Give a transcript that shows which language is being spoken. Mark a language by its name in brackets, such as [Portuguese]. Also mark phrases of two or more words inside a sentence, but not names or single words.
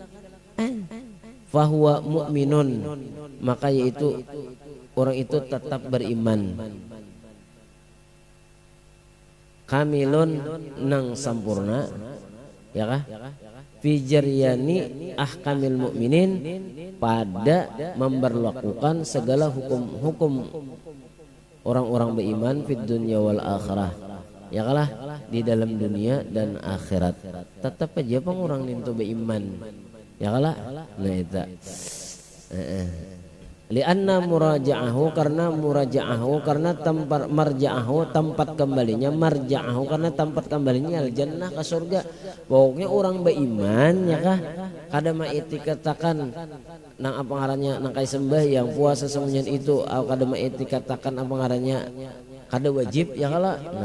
[Arabic] فهو مؤمن [Banjar] maka yaitu orang itu tetap beriman kamilun nang sampurna ya kah [Arabic] في جريان أحكام المؤمنين [Banjar] pada memberlakukan segala hukum-hukum orang-orang beriman [Arabic] في الدنيا والآخرة [Banjar] ya kalah di dalam dunia dan akhirat tetap aja pang orang nintu beriman ya kalah nah itu [Arabic] لأن مرجعه [Banjar] karena tempat marja'ahu tempat kembalinya marja'ahu karena tempat kembalinya [Arabic] الجنة [Banjar] ke surga pokoknya orang beriman ya kah kada maiti katakan nang apa ngarannya nang kai sembahyang puasa semuanya itu kada maiti katakan apa ngarannya kada wajib ya kala nah